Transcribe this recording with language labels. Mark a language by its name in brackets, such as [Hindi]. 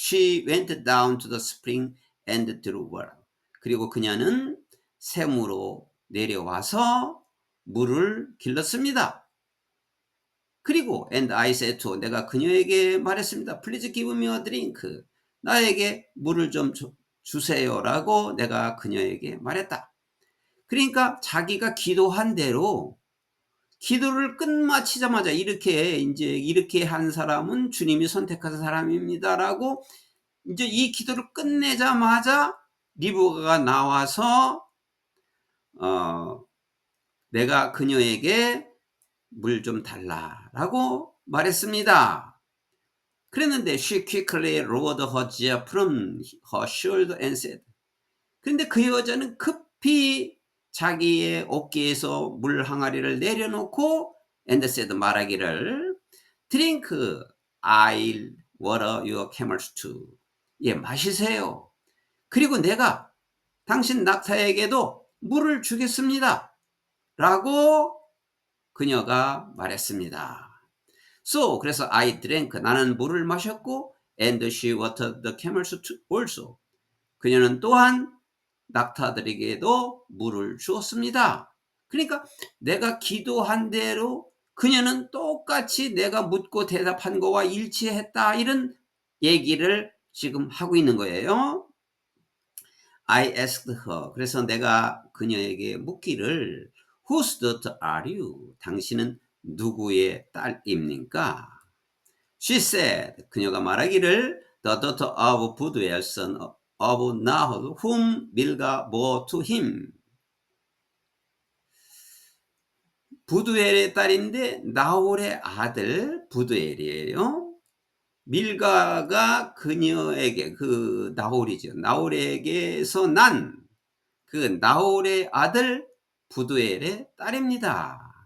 [English] She went down to the spring and drew water. [Korean] 그리고 그녀는 샘으로 내려와서 물을 길렀습니다. 그리고 [English] and I said to [Korean] 내가 그녀에게 말했습니다. [English] Please give me a drink. [Korean] 나에게 물을 좀 주세요라고 내가 그녀에게 말했다. 그러니까 자기가 기도한 대로 기도를 끝마치자마자 이렇게 한 사람은 주님이 선택한 사람입니다라고 이제 이 기도를 끝내자마자 리브가가 나와서 내가 그녀에게 물 좀 달라라고 말했습니다. 그랬는데 [English] she quickly lowered her jar from her shoulder and said. [Korean] 그런데 그 여자는 급히 자기의 어깨에서 물 항아리를 내려놓고 [English] and said [Korean] 말하기를 [English] drink I'll water your camels too. [Korean] 마시세요. 그리고 내가 당신 낙타에게도 물을 주겠습니다. 라고 그녀가 말했습니다. [English] So [Korean] 그래서 [English] I drank [Korean] 나는 물을 마셨고 [English] and she watered the camels also. [Korean] 그녀는 또한 낙타들에게도 물을 주었습니다. 그러니까 내가 기도한 대로 그녀는 똑같이 내가 묻고 대답한 거와 일치했다. 이런 얘기를 지금 하고 있는 거예요. [English] I asked her. [Korean] 그래서 내가 그녀에게 묻기를 [English] Whose daughter are you? [Korean] 당신은 누구의 딸입니까? [English] She said. [Korean] 그녀가 말하기를 [English] The daughter of Buduel, son of Nahor, whom Milcah bore to him. [Korean] 부두엘의 딸인데 나홀의 아들 부두엘이에요. 밀가가 그녀에게 그 나홀이죠. 나홀에게서 난 그 나홀의 아들 부두엘의 딸입니다.